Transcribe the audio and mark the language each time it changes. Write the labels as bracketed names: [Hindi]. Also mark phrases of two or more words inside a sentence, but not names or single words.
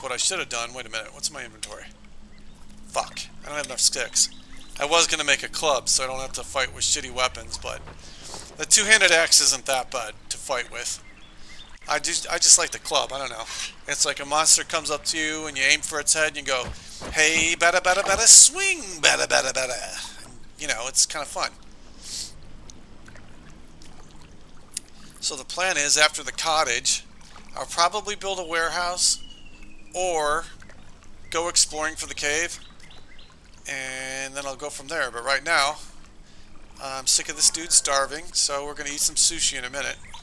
[English] What I should have done, wait a minute, what's in my inventory? Fuck, I don't have enough sticks. I was going to make a club so I don't have to fight with shitty weapons, but the two-handed axe isn't that bad to fight with. I just like the club, I don't know. It's like a monster comes up to you and you aim for its head and you go, hey, bada bada bada, swing, bada bada bada. And, you know, it's kind of fun. So the plan is, after the cottage, I'll probably build a warehouse or go exploring for the cave, and then I'll go from there. But right now, I'm sick of this dude starving, so we're going to eat some sushi in a minute.